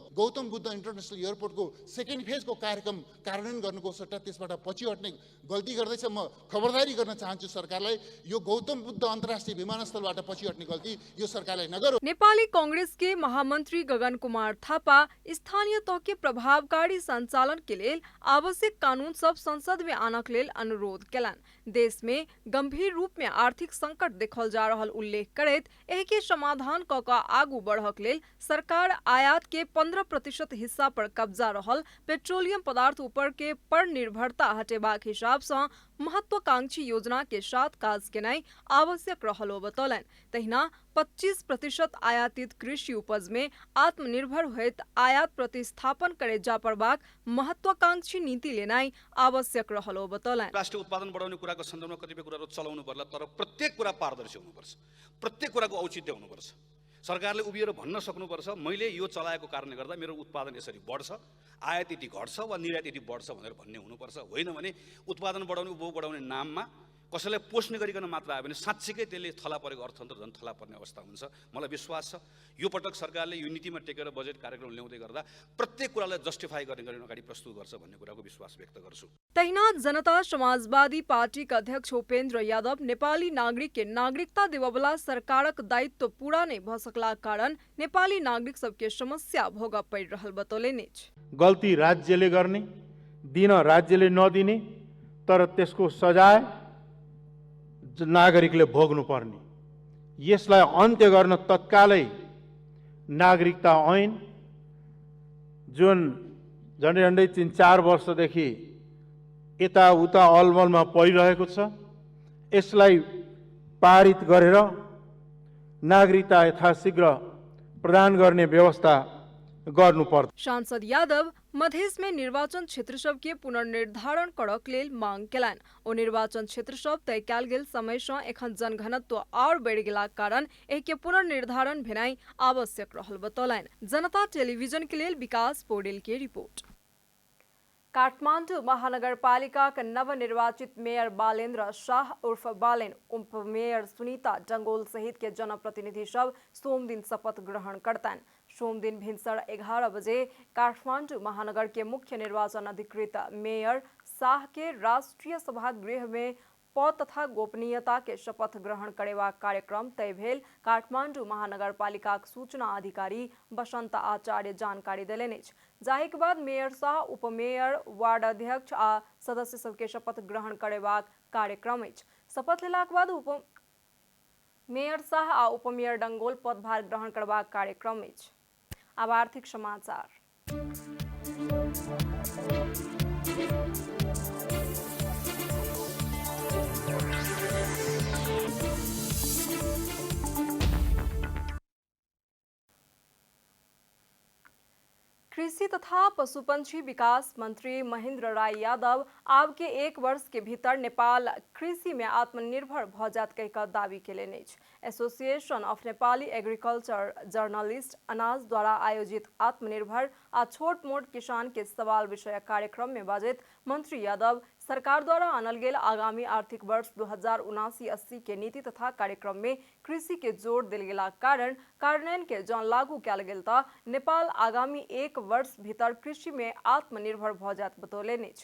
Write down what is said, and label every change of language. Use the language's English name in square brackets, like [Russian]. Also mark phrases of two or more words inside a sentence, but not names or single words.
[Nepali] गौतम बुद्ध इन्टरनेसनल एयरपोर्टको [English] second phase [Nepali] कार्यक्रम कार्यान्वयन गर्नुको सट्टा त्यसबाट पछि हट्ने गल्ती गर्दैछ। म खबरदारी गर्न चाहन्छु सरकारलाई, यो गौतम बुद्ध अन्तर्राष्ट्रिय विमानस्थलबाट पछि हट्ने गल्ती यो सरकारलाई नगरोस्। [Maithili] नेपाली कांग्रेस के महामंत्री गगन कुमार थापा स्थानीय तह के प्रभावकारी संचालन के लेल आवश्यक कानून सब संसद में आनक लेल अनुरोध केलनि। देश में गंभीर रूप में आर्थिक संकट देखल जा रहल उल्लेख करैत एहि के समाधान क क आगू बढ़क लेल सरकार आयात के 15% हिस्सा पर कब्जा रहल पेट्रोलियम पदार्थ ऊपर के पर निर्भरता हटेबाक हिसाब से महत्वाकांक्षी योजना के साथ काज केनाई आवश्यक रहलो बतौलनि। तहिना 25% आयातित कृषि उपज में आत्मनिर्भर होइत आयात प्रतिस्थापन करे जा परबाक महत्वाकांक्षी नीति लेनाई आवश्यक रहलो बतौलनि। [Nepali] राष्ट्रिय उत्पादन बढाउने कुराको सन्दर्भमा कतिपय कुराहरू चलाउनु पर्ला, तर प्रत्येक कुरा पारदर्शी हुनुपर्छ, प्रत्येक कुराको औचित्य हुनुपर्छ। सरकारले उभिएर भन्न सक्नुपर्छ, मैले यो चलाएको कारणले गर्दा मेरो उत्पादन यसरी बढ्छ, आयात यति घट्छ वा निर्यात यति बढ्छ भनेर भन्ने हुनुपर्छ। होइन भने उत्पादन बढाउने उपभोग बढाउने नाममा कसैलाई पोषण गरिकन मात्र आयो भने साँच्चीकै त्यसले थला परेको अर्थतन्त्र झन् थला पर्ने अवस्था हुन्छ। मलाई विश्वास छ यो पटक सरकारले यो नीतिमा टेकेर बजेट कार्यक्रम ल्याउँदै गर्दा प्रत्येक कुरालाई जस्टिफाई गर्ने अगाडि प्रस्तुत गर्छ भन्ने कुराको विश्वास व्यक्त गर्छु। [Maithili] तहिना जनता समाजवादी पार्टी का अध्यक्ष उपेन्द्र यादव नेपाली नागरिक के नागरिकता देवावला सरकारक दायित्व पूरा नहीं भ सकला कारण नेपाली नागरिक सबके समस्या भोग परि रहल बतौलनि। [Nepali] गल्ती राज्यले गर्ने, दिन राज्यले नदिने, तर त्यसको सजाय नागरिकले भोग्नु पर्ने। यसलाई अन्त्य गर्न तत्कालै नागरिकता ऐन जुन झन्डै 3-4 वर्षदेखि यताउता अलमलमा परिरहेको छ, यसलाई पारित गरेर नागरिकता यथाशीघ्र प्रदान गर्ने व्यवस्था गर्नुपर्छ। [Maithili] सांसद यादव मधेश में निर्वाचन क्षेत्र सब के पुनर्निर्धारण करक लेल मांग केलनि। ओ निर्वाचन क्षेत्र सब तय कयल गेल समय से एखन जनघनत्व और बढ़ि गेलाक कारण एहि के पुनर्निर्धारण भेनाइ आवश्यक रहल बतौलनि। जनता टेलीविजन के लेल विकास पौडेल के रिपोर्ट। काठमाडौँ महानगरपालिका का नवनिर्वाचित मेयर बालेन्द्र शाह उर्फ बालेन, उप मेयर सुनीता डंगोल सहित के जनप्रतिनिधि सब सोम दिन शपथ ग्रहण करतनि। सोम दिन भिनसर 11 बजे काठमाडौँ महानगर के मुख्य निर्वाचन अधिकृत मेयर शाह के राष्ट्रीय सभागृह में पद तथा गोपनीयता के शपथ ग्रहण करेवा कार्यक्रम तय भेल काठमाडौँ महानगरपालिकाक सूचना अधिकारी बसंत आचार्य जानकारी देलनि अछि। जाहि के बाद मेयर शाह, उपमेयर, वार्ड अध्यक्ष आ सदस्य सबके शपथ ग्रहण करेबाक कार्यक्रम अछि। शपथ लेलाक बाद मेयर शाह आ उपमेयर डंगोल पदभार ग्रहण करबाक कार्यक्रम अछि। अब आर्थिक समाचार। कृषि तथा पशुपंछी विकास मंत्री महेंद्र राय यादव आब के 1 वर्ष के भीतर नेपाल कृषि में आत्मनिर्भर भ जात कहिकऽ दावी केलनि अछि। एसोसिएशन ऑफ नेपाली एग्रीकल्चर जर्नलिस्ट अनाज द्वारा आयोजित आत्मनिर्भर आ छोट मोट किसान के सवाल विषय कार्यक्रम में बाजैत मंत्री यादव सरकार द्वारा आनल गेल आगामी आर्थिक वर्ष 2079-80 के नीति तथा कार्यक्रम में कृषि के जोर देल गेला कारण कार्यान्वयन के जन लागू कयल गेल त नेपाल आगामी 1 वर्ष भीतर कृषि में आत्मनिर्भर भ जात बतौलनि अछि।